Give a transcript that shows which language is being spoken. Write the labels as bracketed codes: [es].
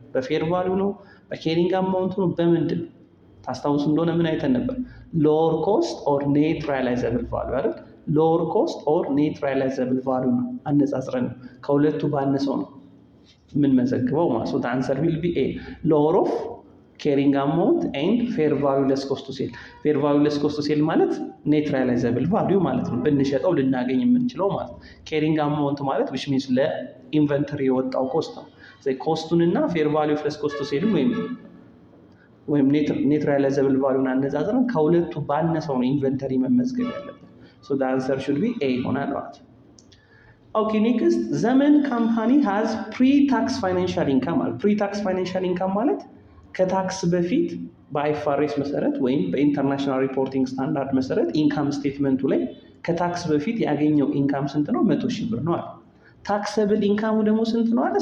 [am] በፌር ቫልዩ ነው? በኬሪንግ አማውንት ነው? በምንድን ነው? ታስታውሱ እንደሆነ ምን አይተን ነበር? ሎወር ኮስት ኦር ኔት ሪያላይዘብል ቫልዩ አይደል? ሎወር ኮስት ኦር ኔት ሪያላይዘብል ቫልዩ ነው አነጻጽረን ነው ከሁለቱ ባነሰው ነው ምን መዘግበው ማለት ነው። [en] አንሰር ዊል ቢ ኤ ሎወር ኦፍ carrying amount and fair value less cost to sell fair value less cost to sell ማለት net realizable value [am] ማለት ነው ብንሸጠው ልናገኝ የምንችለው ማለት ነው [en] carrying amount ማለት which means [am] ለኢንቨንተሪ የወጣው ኮስት ነው ስለዚህ ኮስቱንና [en] fair value less cost to sell ወይም net realizable value [am] አነጻጽረን ከሁለቱ ባነሰው ነው ኢንቨንተሪ መመዝገብ ያለበት [en] so the answer should be A [am] ይሆናል ማለት ነው [en] Okay, next, Zaman company has pre-tax financial income. [am] Pre-tax financial income ማለት ከታክስ በፊት በአይፋሬስ መሰረት ወይም በኢንተርናሽናል ሪፖርቲንግ ስታንዳርድ መሰረት ኢንካም ስቴትመንቱ ላይ ከታክስ በፊት ያገኘው ኢንካም ስንት ነው? 100,000 ብር ነው አለ። ታክሰብል ኢንካሙ ደግሞ ስንት ነው አለ?